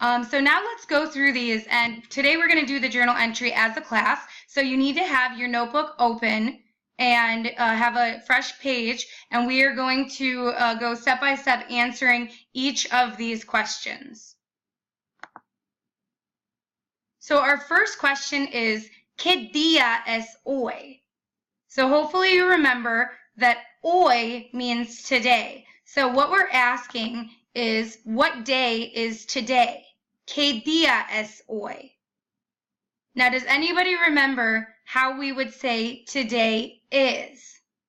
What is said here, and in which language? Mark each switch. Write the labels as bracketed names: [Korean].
[English] So now let's go through these, and today we're going to do the journal entry as a class. So you need to have your notebook open and have a fresh page, and we are going to go step by step answering each of these questions. So our first question is, [Spanish] ¿Qué día es hoy? [English] So hopefully you remember that hoy means today. So what we're asking is, what day is today? [Spanish] ¿Qué día es hoy? [English] Now, does anybody remember how we would say today is?